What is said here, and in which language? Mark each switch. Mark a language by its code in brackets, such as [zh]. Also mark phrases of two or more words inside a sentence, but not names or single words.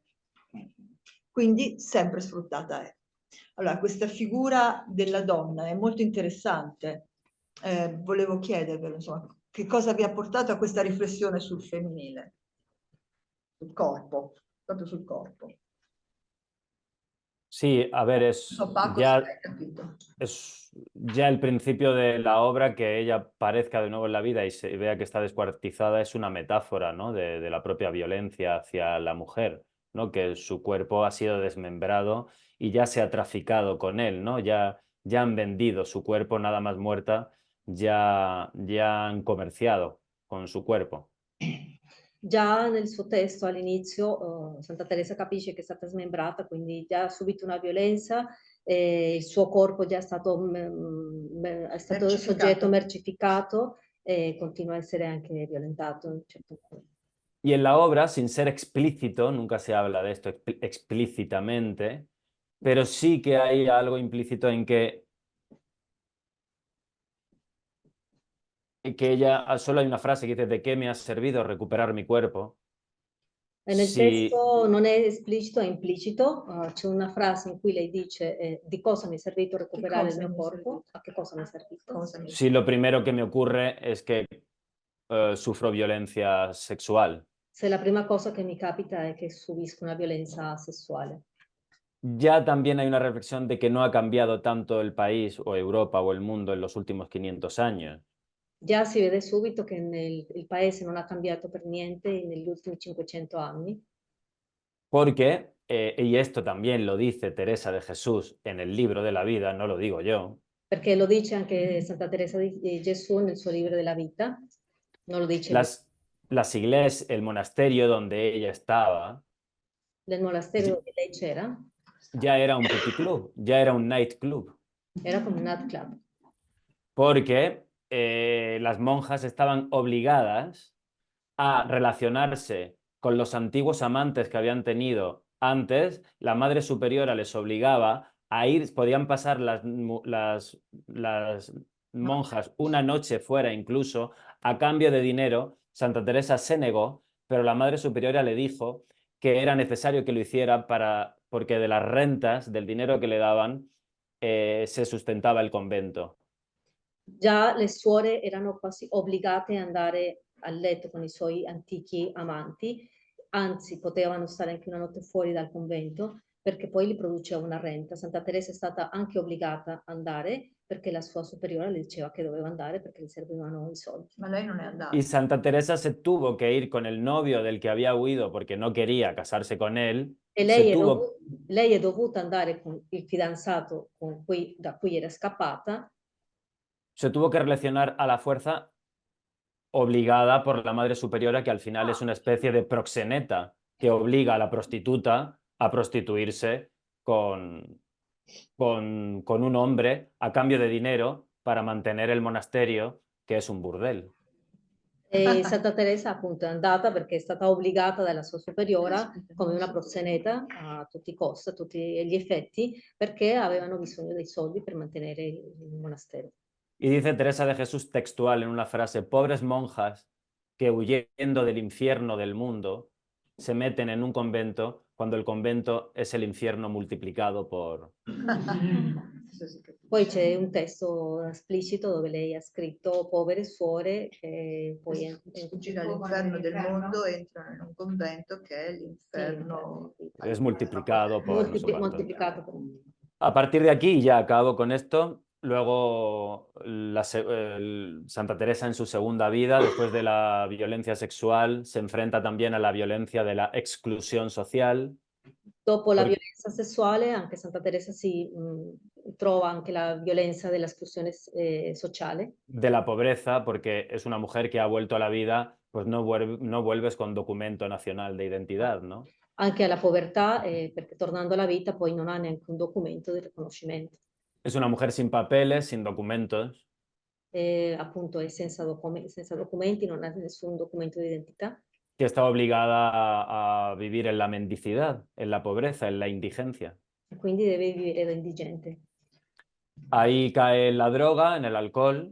[it] Quindi sempre sfruttata è. Allora, questa figura della donna è molto interessante. Volevo chiedervelo, insomma, che cosa vi ha portato a questa riflessione sul femminile, sul corpo, proprio sul corpo. [es] Sí, a ver, Paco, es ya el principio de la obra, que ella aparezca de nuevo en la vida y se vea que está descuartizada, es una metáfora, ¿no? de la propia violencia hacia la mujer, ¿no? Que su cuerpo ha sido desmembrado y ya se ha traficado con él, ¿no? Ya han vendido su cuerpo, nada más muerta, ya han comerciado con su cuerpo. [it] Già nel suo testo all'inizio Santa Teresa capisce che è stata smembrata, quindi già ha subito una violenza, il suo corpo già è stato, è stato Mercificato. soggetto mercificato e continua a essere anche violentato a un certo punto. [es] Y en la obra, sin ser explícito, nunca se habla de esto explícitamente, pero sí que hay algo implícito en que ella, solo hay una frase que dice: ¿de qué me ha servido recuperar mi cuerpo? [it] E nel Si, testo non è esplicito, è implicito, c'è una frase in cui lei dice di cosa mi è servito recuperare il mio corpo, a che cosa mi è servito? [es] si lo primero que me ocurre es que sufro violencia sexual. [it] Se la prima cosa che mi capita è che subisco una violenza sessuale. [es] Ya también hay una reflexión de que no ha cambiado tanto el país o Europa o el mundo en los últimos 500 años. [it] Già si vede subito che il paese non ha cambiato per niente negli ultimi 500 anni, [es] Porque, y esto también lo dice Teresa de Jesús en el libro de la vida, no lo digo yo, [it] perché lo dice anche Santa Teresa di Gesù nel suo libro della vita, non lo dice lui. [es] las iglesias, el monasterio donde ella estaba, [it] Nel monastero dove lei c'era, [es] ya era un puticlub, ya era un nightclub, [it] era come un nightclub, [es] porque las monjas estaban obligadas a relacionarse con los antiguos amantes que habían tenido antes. La Madre Superiora les obligaba a ir, podían pasar las monjas una noche fuera incluso, a cambio de dinero. Santa Teresa se negó, pero la Madre Superiora le dijo que era necesario que lo hiciera porque de las rentas, del dinero que le daban, se sustentaba el convento. [it] già le suore erano quasi obbligate ad andare a letto con i suoi antichi amanti, anzi potevano stare anche una notte fuori dal convento perché poi gli produceva una renta. Santa Teresa è stata anche obbligata ad andare perché la sua superiore le diceva che doveva andare perché le servivano i soldi. Ma lei non è andata. [es] Y Santa Teresa se tuvo que ir con el novio del que había huido porque no quería casarse con él. [it] E lei è dovuta andare con il fidanzato da cui era scappata. [es] Se tuvo que relacionar a la fuerza, obligada por la Madre Superiora, que al final es una especie de proxeneta que obliga a la prostituta a prostituirse con un hombre a cambio de dinero para mantener el monasterio, que es un burdel. [it] E Santa Teresa appunto è andata perché è stata obbligata dalla sua superiora come una proxeneta a tutti i costi, a tutti gli effetti, perché avevano bisogno dei soldi per mantenere il monastero. [es] Y dice Teresa de Jesús textual en una frase: pobres monjas que huyendo del infierno del mundo se meten en un convento cuando el convento es el infierno multiplicado por... [it] Poi c'è un testo esplicito dove lei ha scritto povere suore che poi Fuggi dall'inferno del mondo, entrano in un convento che è l'inferno. [es] Es multiplicado por... no sé cuánto. [it] moltiplicato per [es] A partir de aquí, ya acabo con esto. Luego, Santa Teresa en su segunda vida, después de la violencia sexual, se enfrenta también a la violencia de la exclusión social. [it] Dopo la violenza sessuale, anche Santa Teresa si trova anche la violenza dell'esclusione sociale. [es] De la pobreza, porque es una mujer que ha vuelto a la vida, pues no vuelves con documento nacional de identidad, ¿no? [it] Anche alla povertà, perché tornando alla vita poi non ha neanche un documento di riconoscimento. [es] Es una mujer sin papeles, sin documentos. [it] Appunto è senza documenti, non ha nessun documento di identità. [es] Que está obligada a vivir en la mendicidad, en la pobreza, en la indigencia. [it] E quindi deve vivere da indigente. [es] Ahí cae en la droga, en el alcohol.